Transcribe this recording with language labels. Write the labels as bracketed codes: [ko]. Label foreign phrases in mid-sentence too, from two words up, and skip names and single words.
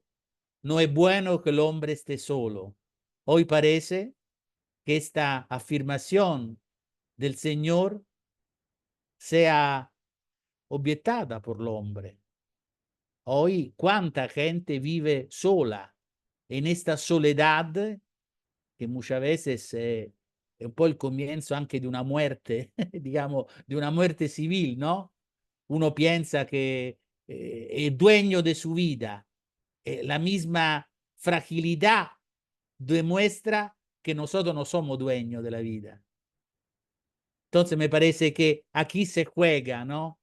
[es] No es bueno que el hombre esté solo. Hoy parece que esta afirmación del Señor sea objetada por el hombre. Hoy, ¿cuánta gente vive sola en esta soledad que muchas veces es [it] un po' [es] el comienzo [it] anche di una [es] muerte, digamos, [it] di una [es] muerte civil, ¿no? Uno piensa que es dueño de su vida. La misma fragilidad demuestra que nosotros no somos dueños de la vida. Entonces me parece que aquí se juega, ¿no?